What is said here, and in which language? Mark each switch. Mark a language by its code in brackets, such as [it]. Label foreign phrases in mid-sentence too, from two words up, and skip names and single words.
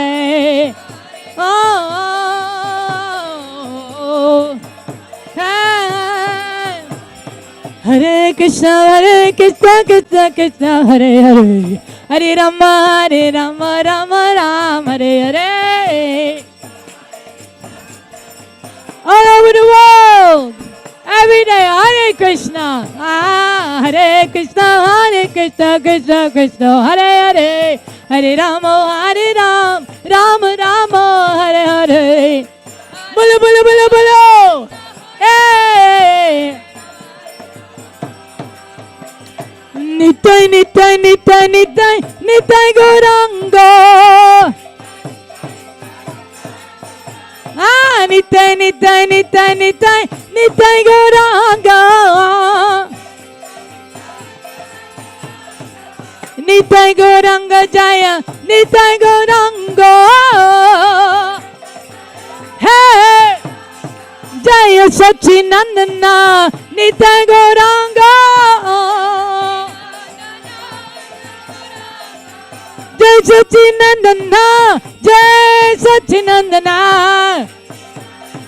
[en] Oh, Hare Krishna, Krishna Krishna, Hare Hare, Hare Rama, Rama, Hare Hare. All over the world, every day, Hare Krishna, Hare Krishna, Krishna Krishna, Hare Hare, Hare Rama, Rama Rama, Hare Hare. [bn] বলো বলো বলো বলো, hey. [en] Nitai Nitai Nitai Nitai Nitai Gauranga. Nitai Nitai Nitai Nitai Nitai Gauranga. Nitai Gauranga Jaya, Nitai Gauranga. Hey, Jaya Sachinandana, Nitai Gauranga. Jai Sachinandana, Jai Sachinandana.